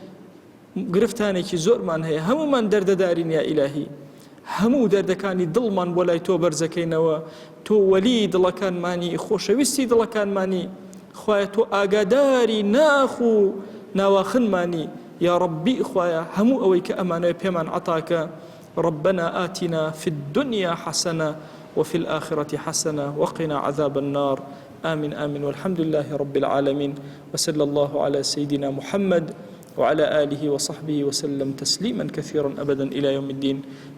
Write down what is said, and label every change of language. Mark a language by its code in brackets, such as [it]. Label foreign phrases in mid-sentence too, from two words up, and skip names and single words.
[ckb] گرفتانێکی زۆرمان هەیە هەمومان دەردەدارین یا ئیلاهی هەموو دەردەکانی دڵمان بۆ لای تۆ بەرزەکەینەوە تۆ وەلی دڵەکانمانی خۆشەویستی دڵەکانمانی خۆیە تۆ ئاگاداری ناخ و ناواخنمانی یا ڕەبی خۆیە هەموو ئەوەی کە ئەمانەوە پێمان عەتاکە [ar] ربنا آتنا في الدنيا حسنة وفي الآخرة حسنة وقنا عذاب النار آمين آمين والحمد لله رب العالمين وصلى الله على سيدنا محمد وعلى آله وصحبه وسلم تسليما كثيرا أبدا إلى يوم الدين